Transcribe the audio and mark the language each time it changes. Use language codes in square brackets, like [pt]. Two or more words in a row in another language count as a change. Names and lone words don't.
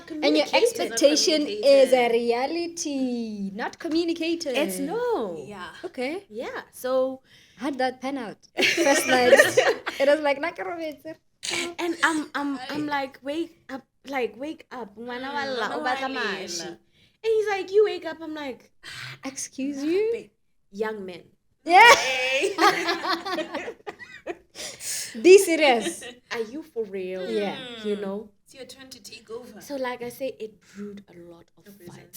[en] And your communicated. expectation is a reality, not communicated. It's no. Yeah. Okay. Yeah. So How'd that pan out? First night. It was like, and I'm like, wake up, [tn] Mwana wa lla, o batla mashi. [en] And he's like, you wake up. I'm like, excuse you? young men. Yeah. Be serious. Are you for real? Yeah. You know? It's your turn to take over. So like I say, it brewed a lot of fights.